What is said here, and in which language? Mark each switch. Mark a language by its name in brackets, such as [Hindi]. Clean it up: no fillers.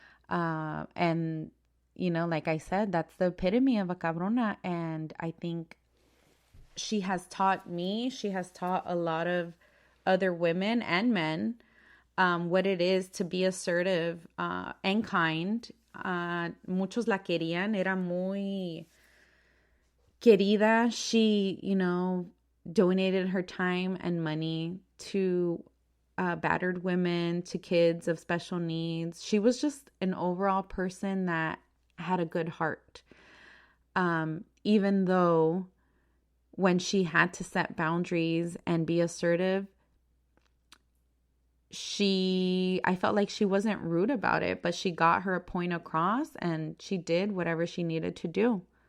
[English] And, like I said, that's the epitome of a cabrona. And I think she has taught me, she has taught a lot of other women and men what it is to be assertive and kind. [Spanish] Muchos la querían, era muy querida. [English] She, donated her time and money to battered women, to kids of special needs. She was just an overall person that had a good heart. Even though when she had to set boundaries and be assertive, I felt like she wasn't rude about it, but she got her point across and she did whatever she needed to do.